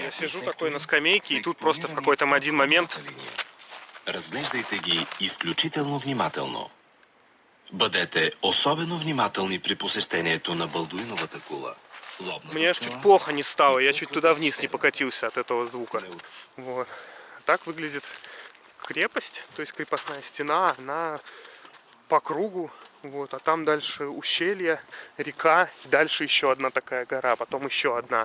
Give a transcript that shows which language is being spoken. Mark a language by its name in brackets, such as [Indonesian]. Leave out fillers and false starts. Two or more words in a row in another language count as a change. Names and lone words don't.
[Russian] Я сижу такой на скамейке, и тут просто в какой-то один момент... [Bulgarian] Разглеждайте ги изключително внимателно. Бъдете особено внимателни при посещението на Балдуиновата кула. [Russian] Мне аж чуть плохо не стало, я чуть туда вниз не покатился от этого звука. Вот. Так выглядит крепость, то есть крепостная стена, она по кругу. Вот, а там дальше ущелье, река, дальше еще одна такая гора, потом еще одна.